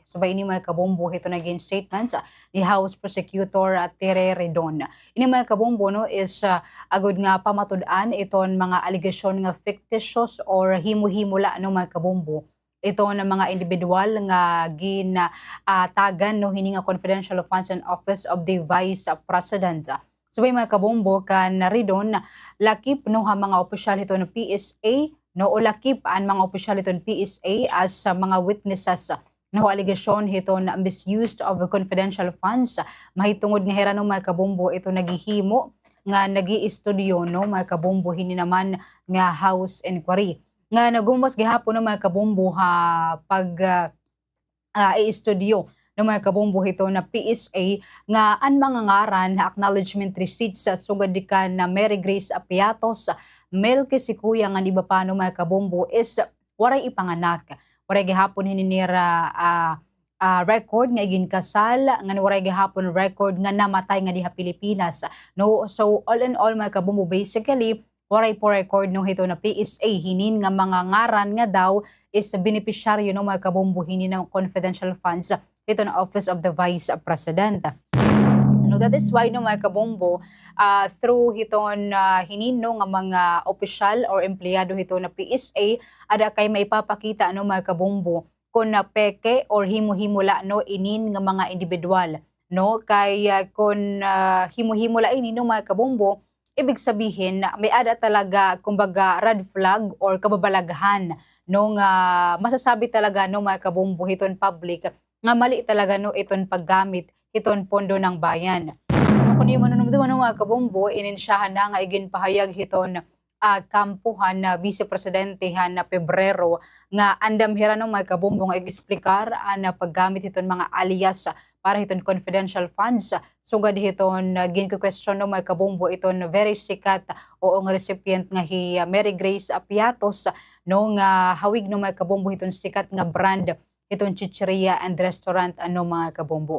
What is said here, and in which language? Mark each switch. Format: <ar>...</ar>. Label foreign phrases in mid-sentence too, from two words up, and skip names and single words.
<war>Subay ini mga kabombo ito naging statements ni House Prosecutor Tere Redon. Ini mga kabombo no is agud nga pamatud-an iton mga allegation nga fictitious or himo-himula no mga kabombo. Ito na mga individual nga tagan no hini nga</war> <en>confidential funds and office of the Vice President.</en> <war>Subay mga kabombo kan Redon lakip no ha mga opisyal ito ng PSA no ulakip ang mga opisyal iton PSA as mga witnesses no allegation hiton na</war> <en>misuse of confidential funds</en> <war>mahitungod nga hera no mga kabombo ito nagihimo nga nagi-estudyo no mga kabombo hini naman nga</war> <en>house inquiry</en> <war>nga nagumbas gihapon no mga kabombo ha pag i-estudyo no mga kabombo hito na PSA nga an mga ngaran na</war> <en>acknowledgement receipts</en> <war>sa sugad ka na Mary Grace Apiatos, Melky si kuya nga ni Bapano mga kabombo is waray ipanganak. Waray gihapon hininira record nga igin kasal nga waray gihapon record nga namatay nga diha Pilipinas. No,</war> <en>so all in all</en> <war>mga kabombo, basically waray po record no hito na PSA hinin nga mga ngaran nga daw is beneficiaryo no mga kabombo hinin ng</war> <en>confidential funds</en> <war>ito na Office of the Vice President. No,</war> <en>that is why</en> <war>no mga kabombo, through hiton hinino nga mga opisyal or empleyado hito na PSA ada kay maipapakita no mga kabombo kung na peke or himo-himula no inin nga mga individual, no, kay kung himo-himula inin no mga kabombo,</war> <tl>ibig sabihin</tl> <war>na may ada talaga kumbaga</war> <en>red flag</en> <war>or kababalaghan no nga masasabi talaga no mga kabombo hiton public nga mali talaga no iton paggamit iton pondo ng bayan. No, kung yung manunumduman no mga kabombo, ininsyahan na nga igin pahayag hiton kampuhan na Vice Presidentehan na Pebrero nga andam hira no mga kabombo nga i-explicar na paggamit hiton mga alias para hiton</war> <en>confidential funds.</en> <war>Sugad hiton gin-question no mga kabombo iton very sikat o ang recipient nga hi Mary Grace Apiatos no nga hawig no mga kabombo hiton sikat nga brand iton chicheria and restaurant ano mga kabombo.</war>